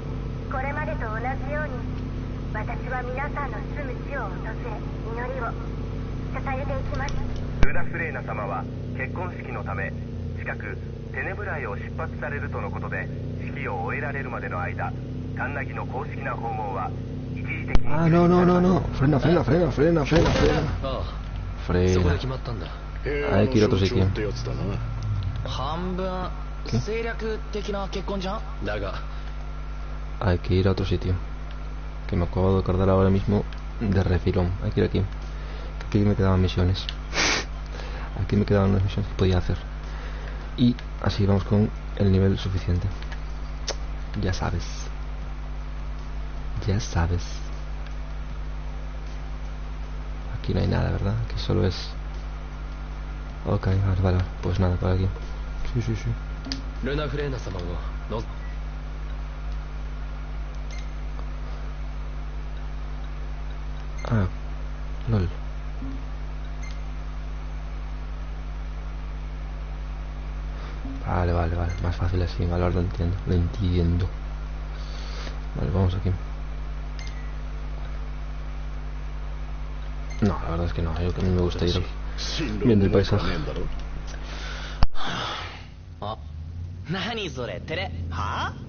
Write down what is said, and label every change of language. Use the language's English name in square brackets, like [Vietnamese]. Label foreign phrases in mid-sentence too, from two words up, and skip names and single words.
[Japanese] これまでと同じように、私は皆さんの住む地を訪れ、祈りを捧げていきます。ルナフレーナ様は結婚式のため近くテネブライを出発されるとのことで、式を終えられるまでの間、カンナギの公式な訪問は一時的に。 [Spanish] Ah, no, no, no, no. Frena, frena, frena, frena, frena, frena. [Japanese] ああ、そこで [Spanish] Frena. [Japanese] 決まったんだ。 [Spanish] Hay que ir a otro sitio. [Japanese] 半分政略的な結婚じゃん。だが [Spanish] Hay que ir a otro sitio. Que me acabo de acordar ahora mismo de refilón. Hay que ir aquí. Aquí me quedaban misiones. Aquí me quedaban unas misiones que podía hacer. Y así vamos con el nivel suficiente. Ya sabes. Ya sabes. Aquí no hay nada, ¿verdad? Aquí solo es... Ok, vale, vale. Pues nada, por aquí. Sí, sí, sí. [Japanese] ルナフレーナ様をの [Spanish] Ah, lol. Vale, vale, vale. Más fácil así, vale, ahora lo entiendo. Lo entiendo. Vale, vamos aquí. No, la verdad es que no. Yo que a mí me gusta ir viendo el paisaje. [Japanese] あ、何それ、テレはあ。